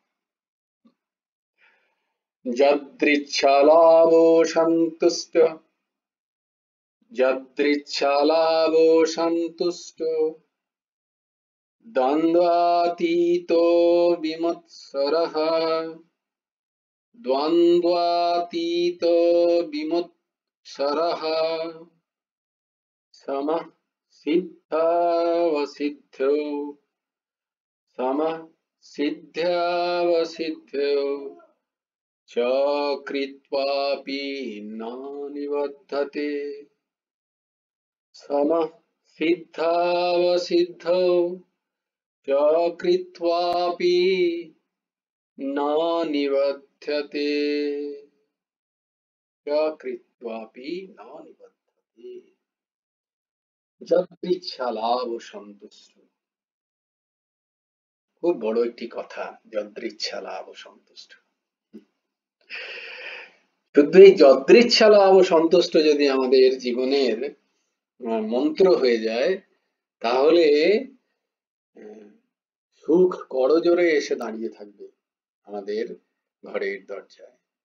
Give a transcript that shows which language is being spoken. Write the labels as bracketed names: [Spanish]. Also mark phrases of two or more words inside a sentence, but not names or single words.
[Sanskrit] যদৃচ্ছালাভো সন্তুষ্ট যদৃচ্ছালাভো সন্তুষ্ট দ্বন্দ্বাতীতো বিমৎসরঃ দ্বন্দ্বাতীতো বিমৎসরঃ সমঃ সিদ্ধাবসিদ্ধৌ সমঃ सिद्ध्यावसिद्ध्यौ च कृत्वापि न निबध्यते समः सिद्धावसिद्धौ च कृत्वापि न निबध्यते च कृत्वापि न निबध्यते যদৃচ্ছা লাভ সন্তুষ্ট। [Bangla] খুব বড় একটি কথা, [Sanskrit] যদৃচ্ছা লাভ সন্তুষ্ট। [Bangla] শুধু এই [Sanskrit] যদৃচ্ছা লাভ সন্তুষ্ট [Bangla] যদি আমাদের জীবনের মন্ত্র হয়ে যায়, তাহলে সুখ করজোড়ে এসে দাঁড়িয়ে থাকবে আমাদের ঘরের দরজায়।